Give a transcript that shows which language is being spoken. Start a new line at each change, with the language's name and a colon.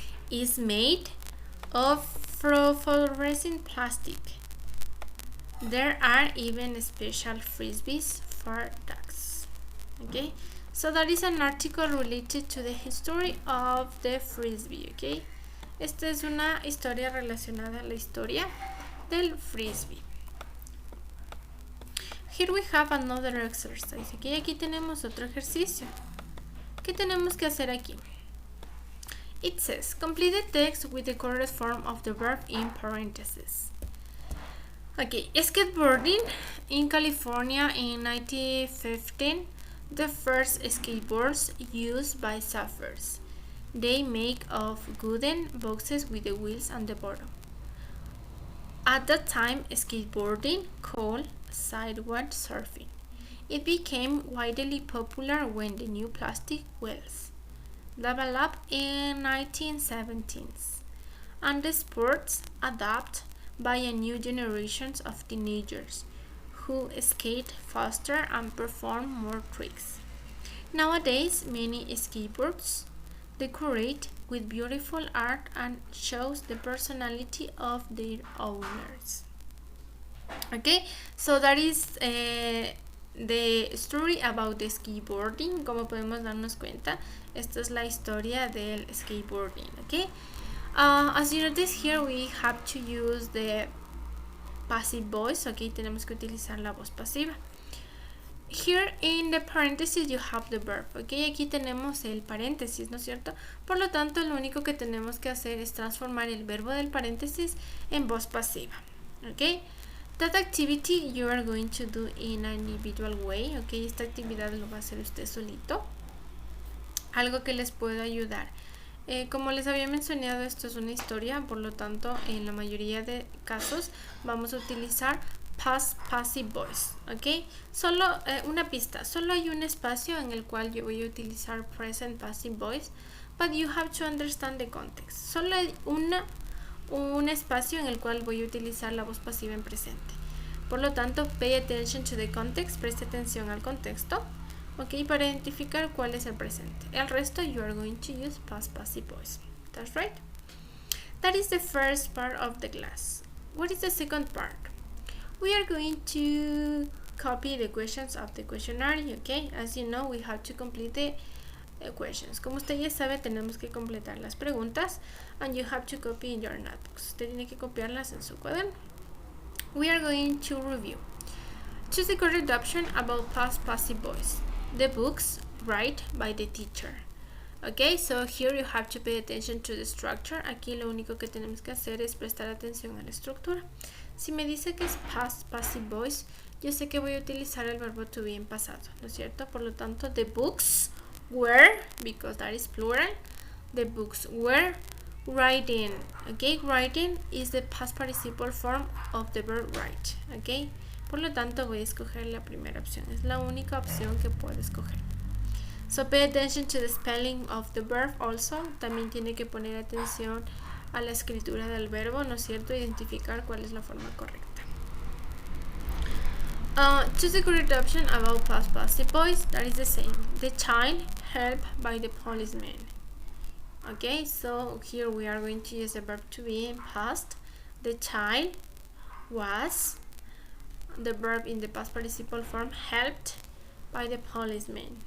English: is made of fluorescent plastic. There are even special frisbees for ducks. Okay, so that is an article related to the history of the frisbee.
Spanish: Okay, esta es una historia relacionada a la historia del frisbee.
English: Here we have another exercise.
Spanish: Okay, aquí tenemos otro ejercicio. ¿Qué tenemos que hacer aquí?
English: It says, complete the text with the correct form of the verb in parentheses. Okay, skateboarding in California in 1915, the first skateboards used by surfers. They make of wooden boxes with the wheels on the bottom. At that time, skateboarding called sidewalk surfing. It became widely popular when the new plastic wheels developed in 1970s, and the sports adapted by a new generation of teenagers who skate faster and perform more tricks. Nowadays, many skateboards decorate with beautiful art and shows the personality of their owners. Okay, so that is the story about the skateboarding.
Spanish: Como podemos darnos cuenta, esta es la historia del skateboarding.
English: Okay, as you notice here, we have to use the passive voice. Okay,
Spanish: tenemos que utilizar la voz pasiva.
English: Here in the parentheses you have the verb.
Spanish: Okay, aquí tenemos el paréntesis, ¿no es cierto? Por lo tanto, lo único que tenemos que hacer es transformar el verbo del paréntesis en voz pasiva.
English: Okay, that activity you are going to do in an individual way.
Spanish: Okay, esta actividad lo va a hacer usted solito. Algo que les puedo ayudar. Como les había mencionado, esto es una historia, por lo tanto, en la mayoría de casos vamos a utilizar past passive voice. Ok, solo una pista, solo hay un espacio en el cual yo voy a utilizar present passive voice,
English: but you have to understand the context.
Spanish: Solo hay un espacio en el cual voy a utilizar la voz pasiva en presente. Por lo tanto,
English: pay attention to the context,
Spanish: preste atención al contexto. Ok, para identificar cuál es el presente. El resto,
English: you are going to use past passive voice. That's right. That is the first part of the class. What is the second part? We are going to copy the questions of the questionnaire. Okay, as you know, we have to complete the questions.
Spanish: Como usted ya sabe, tenemos que completar las preguntas,
English: and you have to copy in your notebooks.
Spanish: Usted tiene que copiarlas en su cuaderno.
English: We are going to review. Choose the correct option about past passive voice. The books read by the teacher. Okay, so here you have to pay attention to the structure.
Spanish: Aquí lo único que tenemos que hacer es prestar atención a la estructura. Si me dice que es past passive voice, yo sé que voy a utilizar el verbo to be en pasado, ¿no es cierto? Por lo tanto,
English: the books were, because that is plural, the books were writing. Okay, writing is the past participle form of the verb write.
Spanish: Okay, por lo tanto voy a escoger la primera opción, es la única opción que puedo escoger.
English: So pay attention to the spelling of the verb also.
Spanish: También tiene que poner atención a la escritura del verbo, ¿no es cierto? Identificar cuál es la forma correcta.
English: Choose the correct option about past passive voice. That is the same. The child helped by the policeman. Okay, so here we are going to use the verb to be in past. The child was, the verb in the past participle form, helped by the policeman.